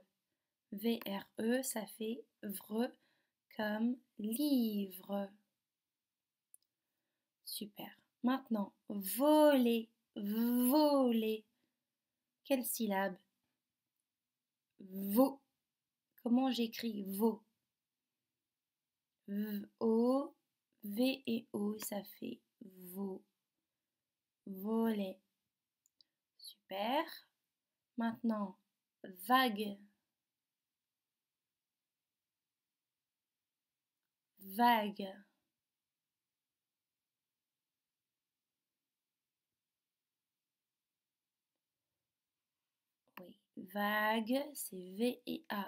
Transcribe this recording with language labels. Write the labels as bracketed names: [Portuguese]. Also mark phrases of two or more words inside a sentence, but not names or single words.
[French] V-R-E, ça fait vre comme livre. Super. Maintenant, voler. Voler. Quelle syllabe? Vo. Comment j'écris vo? O, V et O, ça fait vo. Voler. Super. Maintenant, vague. Vague. Oui, vague, c'est V et A.